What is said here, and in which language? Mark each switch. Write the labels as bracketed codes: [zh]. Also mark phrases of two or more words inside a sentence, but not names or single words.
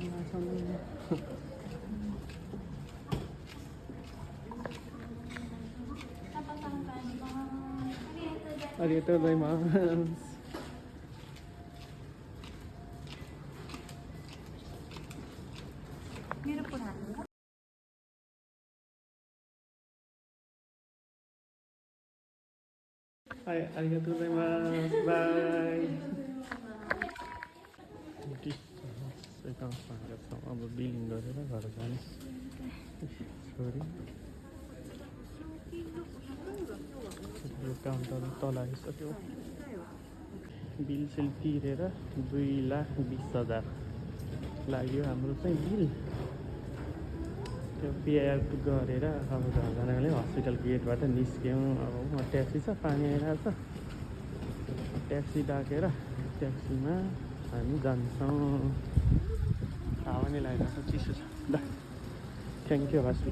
[ja] ありがとうございます. [ne] मेरो पुरानो [ja] ありがとうございます. [en] Bye. [ne] अब बिलिङ गरेर घर जाने छोरी यो काउन्टर तल आइसक्यो बिल सिल तिरेर 2,20,000 लाग्यो हाम्रो चाहिँ बिल त्यो पेआउट गरेर अब घरजनाले हस्पिटल गेटबाट निस्क्यौँ अब ट्याक्सी छ पानी आइरहेको छ ट्याक्सी डाकेर ट्याक्सीमा हामी जान्छौँ हावा नै लागिरहेको छ चिसो छ ल [en] thank you